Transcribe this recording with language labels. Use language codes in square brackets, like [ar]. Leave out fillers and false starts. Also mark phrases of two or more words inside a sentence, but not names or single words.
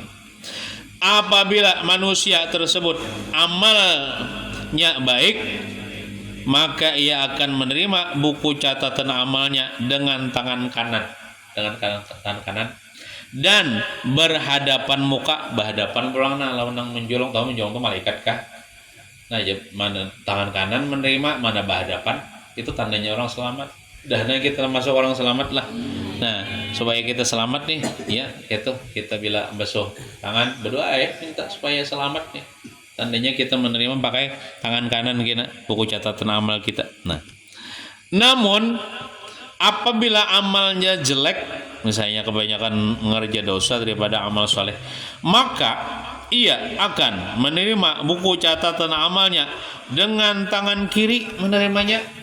[id] Apabila manusia tersebut amalnya baik, maka ia akan menerima buku catatan amalnya dengan tangan kanan, tangan kanan, dan berhadapan muka, [bjn] berhadapan pulang lawan nang menjolong, tahu menjolong itu malaikat kah? Nah, mana tangan kanan menerima, mana berhadapan, itu tandanya orang selamat. Dahnya kita masuk orang selamat lah. Nah, supaya kita selamat nih, ya itu kita bila basuh tangan berdoa ya, minta supaya selamat nih. Tandanya kita menerima pakai tangan kanan kita, buku catatan amal kita. [id] Nah, namun apabila amalnya jelek, misalnya kebanyakan ngerja dosa daripada amal soleh, maka ia akan menerima buku catatan amalnya dengan tangan kiri menerimanya.